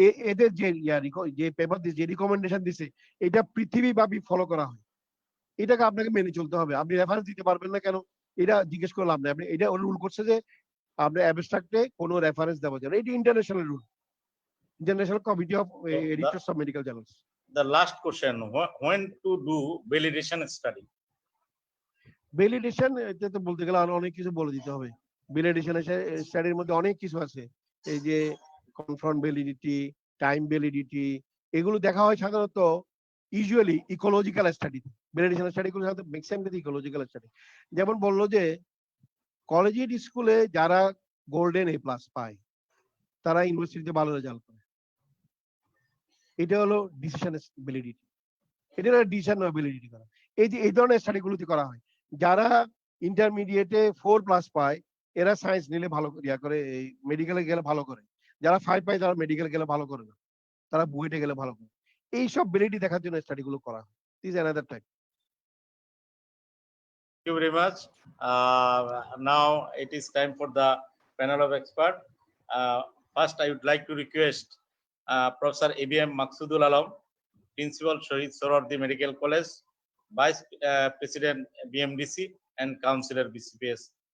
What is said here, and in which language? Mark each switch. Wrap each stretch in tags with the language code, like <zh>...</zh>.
<bn>এদের যে পেপার দিচ্ছে, যে রিকমেন্ডেশন দিছে, এটা পৃথিবীব্যাপী ফলো করা হয়। এটাকে আপনাকে মেনে চলতে হবে। আপনি রেফারেন্স দিতে পারবেন না কেন, এটা জিজ্ঞেস করে লাভ নেই। আপনি এটা রুল করছে যে আপনি অ্যাবস্ট্রাক্টে কোনো রেফারেন্স দেওয়া যাবে না, এটি international rule, international committee of editors of medical journals.</bn> <en>The last question, when to do validation study?</en> <bn>Validation, এটা তো বলতে গেলে আরো অনেক কিছু বলে দিতে হবে। ভ্যালিডেশন স্টাডির মধ্যে অনেক কিছু আছে, এই যে কনফার্ম ভ্যালিডিটি, টাইম ভ্যালিডিটি, এগুলো দেখা হয় সাধারণত usually ecological study. Validation study গুলো সাধারণত ম্যাক্সিমাম ক্ষেত্রে ইকোলজিক্যাল স্টাডি। যেমন বললো যে কলেজিয়েট স্কুলে যারা গোল্ডেন এ প্লাস পায় তারা ইউনিভার্সিটিতে ভালো রেজাল্ট করে, এটা হলো ডিসিশন ভ্যালিডিটি। এটা হলো ডিসিশন ভ্যালিডিটি করা। এই যে এই ধরনের স্টাডি গুলোতে করা হয়। যারা ইন্টারমিডিয়েটে 4+ পায় এরা সায়েন্স নিলে ভালো করে, এই মেডিকেলে গেলে ভালো করে। যারা 5 পায় তারা মেডিকেল গেলে ভালো করে না, তারা বুয়েটে গেলে ভালো করে। এইসব ভ্যালিডিটি দেখার জন্য স্টাডি গুলো করা হয়।</bn> <en>This another type. Thank you very much. Now it is time for the panel of experts. First, I would like to request Professor ABM Maksudul Alam, Principal Shahid Sohrawardi Medical College, Vice President BMDC, and Councillor BCPS.</en>